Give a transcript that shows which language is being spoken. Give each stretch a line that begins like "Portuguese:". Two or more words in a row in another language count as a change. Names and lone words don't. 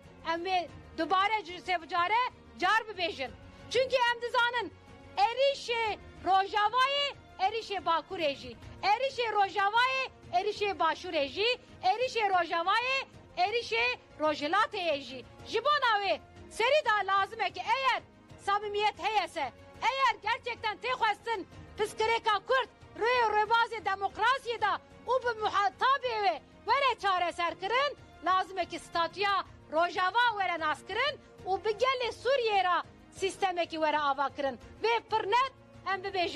Kurdish: Em vê dubare sevcare car bibêjin. Çünkü em dizanın êrişê Rojavayê êrişê Bakurê jî. Êrişê Rojavayê erişe başure jî, erişe rojavayê, erişe rojlatê jî. Ji bo navê serî da lazım e ki eğer samimiyet heyese,
Turkish: eğer gerçekten
Kurdish: têxwestin piskirêka Kürt rê rêbazê demokrasiyê da û bi muhatabê wê were çareser kirin, lazım e ki statûya rojava were nas kirin û bi gelê Sûriyê ra sistemekî were ava kirin. Vê pir net em bibêjin.